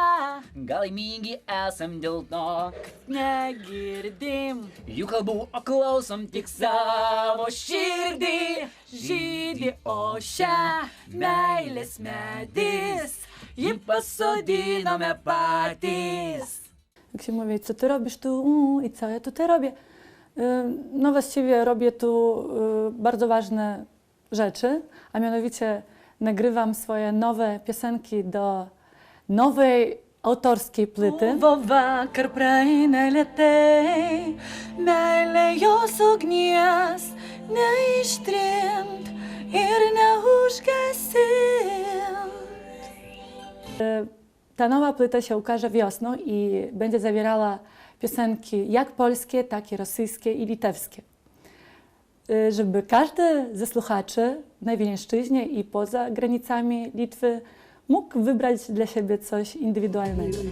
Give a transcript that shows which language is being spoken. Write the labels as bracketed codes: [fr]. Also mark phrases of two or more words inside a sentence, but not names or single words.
[lt] Gal laimingi esam dėl to, kad negirdim jų kalbų, o klausom tik savo širdį. Žydi ošia meilės medis, jį pasodinome patys. [pl] Jak się mówi, co ty robisz tu i co ja tutaj robię? No właściwie robię tu bardzo ważne rzeczy, a mianowicie nagrywam swoje nowe piosenki do nowej autorskiej płyty. [lt] Buvo vakar praeina lėtai, meilė jos ugnies neištrint ir neužgesint. [pl] Ta nowa płyta się ukaże wiosną i będzie zawierała piosenki jak polskie, tak i rosyjskie i litewskie. Żeby każdy ze słuchaczy na Wileńszczyźnie i poza granicami Litwy mógł wybrać dla siebie coś indywidualnego.